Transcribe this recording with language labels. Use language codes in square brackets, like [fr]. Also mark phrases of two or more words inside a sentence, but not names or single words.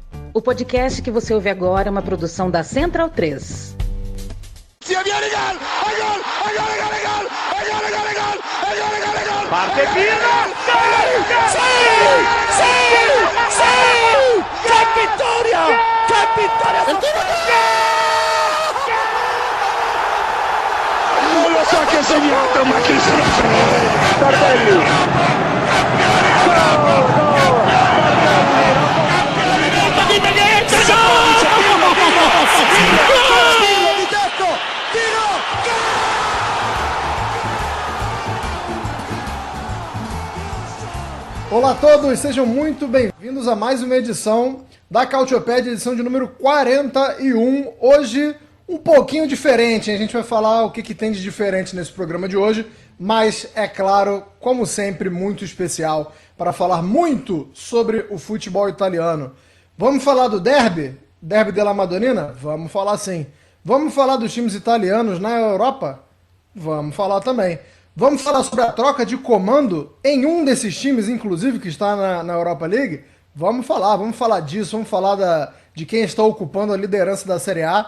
[pt] O podcast que você ouve agora é uma produção da Central 3. [it] Parte Pino! [es] ¡Qué victoria! ¡Qué victoria! [it] Non lo so che ha segnato, ma chi se lo frega! Tardelli! [pt] Olá a todos, sejam muito bem-vindos a mais uma edição da Cautiopédia, edição de número 41. Hoje, um pouquinho diferente, hein? A gente vai falar o que tem de diferente nesse programa de hoje, mas, é claro, como sempre, muito especial para falar muito sobre o futebol italiano. Vamos falar do derby? Derby della Madonnina? Vamos falar sim. Vamos falar dos times italianos na Europa? Vamos falar também. Vamos falar sobre a troca de comando em um desses times, inclusive, que está na Europa League? Vamos falar disso, vamos falar de quem está ocupando a liderança da Série A.